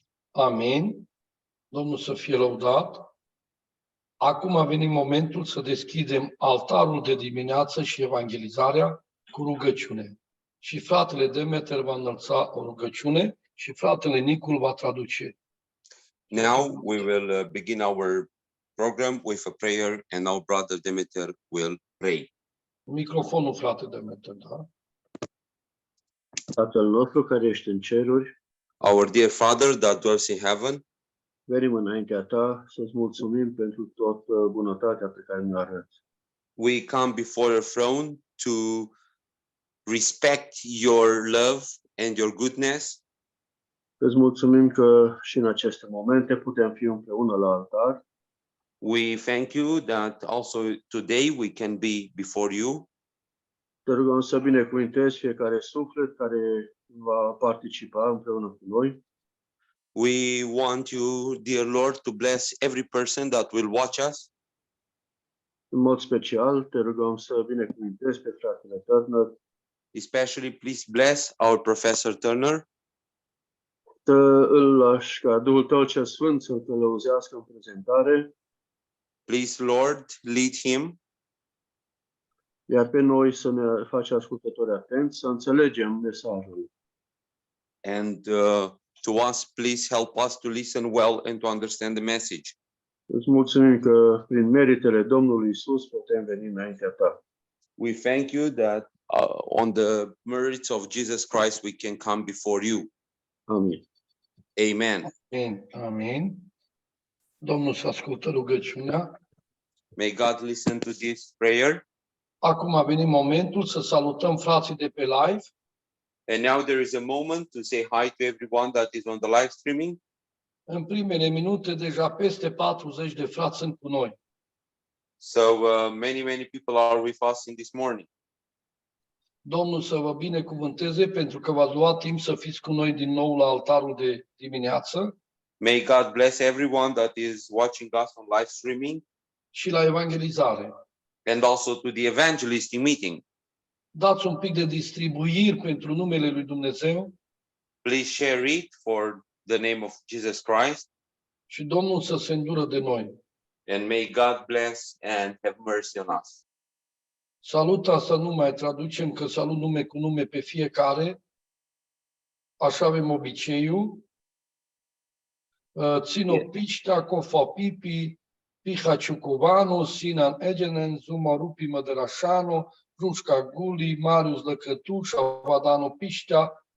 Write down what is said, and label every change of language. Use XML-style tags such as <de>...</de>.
<ro>Amin. Domnul să fie lăudat. Acum a venit momentul să deschidem altarul de dimineață și evangelizarea cu rugăciune. Și fratele Demeter va înălța o rugăciune și fratele Nicul va traduce.</ro> <en>Now we will begin our program with a prayer and our brother Demeter will pray.</en> <ro>Microfonul, frate Demeter, da? Tatăl nostru care ești în ceruri,</ro> <en>Our dear Father that dwells in heaven,</en> <ro>venim înaintea ta să-ți mulțumim pentru toată bunătatea pe care ne-o arăți.</ro> <en>we come before your throne to respect your love and your goodness.</en> <ro>Îți mulțumim că și în aceste momente putem fi împreună la altar.</ro> <en>We thank you that also today we can be before you.</en> <ro>Te rugăm să binecuvântezi fiecare suflet care va participa împreună cu noi.</ro> <en>We want you, dear Lord, to bless every person that will watch us.</en> <ro>În mod special, te rugăm să binecuvântezi pe fratele Turner,</ro> <en>Especially, please bless our Professor Turner.</en> <ro>să îl lași ca Duhul tău cel Sfânt să-l călăuzească în prezentare,</ro> <en>Please, Lord, lead him.</en> <ro>iar pe noi să ne faci ascultători atenți, să înțelegem mesajul.</ro> <en>And to us, please help us to listen well and to understand the message.</en> <ro>Îți mulțumim că prin meritele Domnului Isus putem veni înaintea ta.</ro> <en>We thank you that on the merits of Jesus Christ, we can come before you.</en> <ro>Amin.</ro> <en>Amen.</en> <ro>Amin. Amin. Domnul să ascultă rugăciunea.</ro> <en>May God listen to this prayer.</en> <ro>Acum a venit momentul să salutăm frații de pe live.</ro> <en>And now there is a moment to say hi to everyone that is on the live streaming.</en> <ro>În primele minute, deja peste 40 de frați sunt cu noi.</ro> <en>So many people are with us in this morning.</en> <ro>Domnul să vă binecuvânteze pentru că v-ați luat timp să fiți cu noi din nou la altarul de dimineață.</ro> <en>May God bless everyone that is watching us on live streaming</en> <ro>și la evangelizare.</ro> <en>and also to the evangelistic meeting.</en> <ro>Dați un pic de distribuiri pentru numele lui Dumnezeu</ro> <en>Please share it for the name of Jesus Christ,</en> <ro>și Domnul să se îndură de noi.</ro> <en>and may God bless and have mercy on us.</en> <ro>Salut, asta nu mai traducem, că salut nume cu nume pe fiecare. Așa avem obiceiul. Țino Piștea, Cofa Pipi, Piha Ciucovanu, Sinan Egenen, Zuma Rupi Mădărașanu, Rușca Guli, Marius Lăcătu, Șavadano Piștea,</ro>